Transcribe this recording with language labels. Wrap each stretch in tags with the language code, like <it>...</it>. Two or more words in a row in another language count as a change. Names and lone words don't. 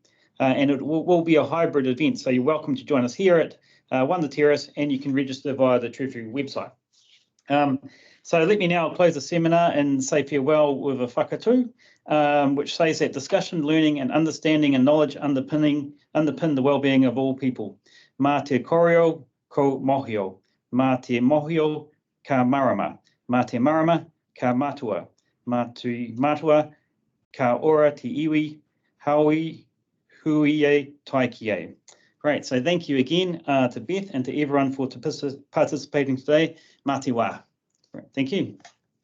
<en>And it will be a hybrid event, so you're welcome to join us here at One the Terrace, and you can register via the Treasury website. So let me now close the seminar and say farewell with a whakatū, which says that discussion, learning and understanding and knowledge underpin the well-being of all people.</en> <mi>Mā te koreo ko mohio, mā te mohio ka marama, mā te marama ka matua, mā te matua ka ora te iwi, haui hui e taiki e.</mi> <en>Great, so thank you again to Beth and to everyone for participating today.</en> <mi>Mā te wā.</mi> <en>Thank you.</en>